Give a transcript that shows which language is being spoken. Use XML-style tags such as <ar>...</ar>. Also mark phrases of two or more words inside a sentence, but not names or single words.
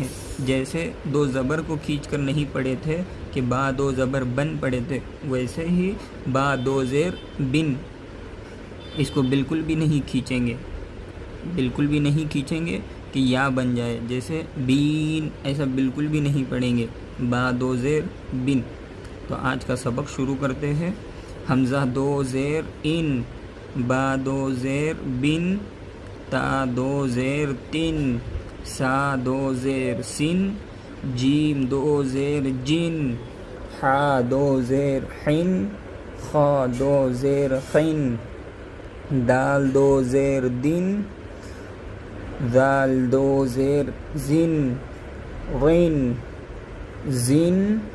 <ur>جیسے دو زبر کو کھینچ کر نہیں پڑھے تھے کہ با دو زبر بن پڑھے تھے، ویسے ہی با دو زیر بن، اس کو بالکل بھی نہیں کھینچیں گے، بالکل بھی نہیں کھینچیں گے کہ یا بن جائے۔ جیسے بین، ایسا بالکل بھی نہیں پڑھیں گے، با دو زیر بن۔ تو آج کا سبق شروع کرتے ہیں۔ حمزہ دو زیر ان، با دو زیر بن، تا دو زیر تن، سا دو زیر سن، جیم دو زیر جن، حا دو زیر حن، خا دو زیر خن، دال دو زیر دن، ذال دو زیر زن، غن، زن،</ur>